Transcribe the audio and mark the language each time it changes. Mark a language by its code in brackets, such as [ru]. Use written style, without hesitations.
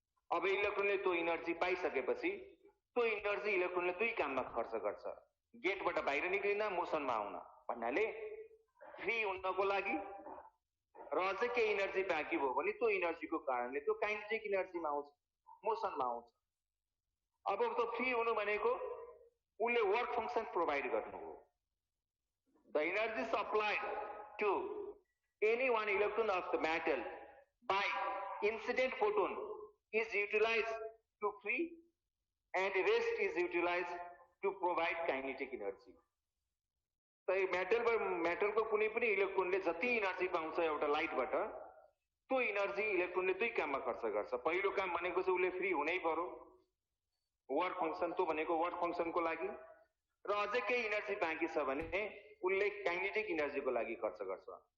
[ne] अब इलेक्ट्रोनले त्यो इनर्जी पाइसकेपछि त्यो इनर्जी इलेक्ट्रोनले 2 काममा खर्च गर्छ, गेटबाट बाहिर निक्लिन, मोसनमा आउन भन्नाले फ्री हुनको लागि, र अझै केही इनर्जी बाँकी भयो भने त्यो इनर्जीको कारणले त्यो काइनेटिक इनर्जीमा आउँछ, मोसनमा आउँछ। अब त्यो फ्री हुनु भनेको उसले वर्क फंक्सन प्रोभाइड गर्नु हो। [en] The energy supplied to any one electron of the metal by incident photon is utilized to free and rest is utilized to provide kinetic energy. [ne] So metal को कुनै पनि इलेक्ट्रोनले जति energy पाउँछ एउटा लाइटबाट त्यो energy इलेक्ट्रोनले दुई काममा खर्च गर्छ। पहिलो काम भनेको चाहिँ उसले फ्री हुनै पर्यो, वर्क फंक्शन तो भनेको वर्क फंक्शनको लागि, र अझै केही एनर्जी बाँकी छ भने उसले काइनेटिक एनर्जीको लागि खर्च गर्छ।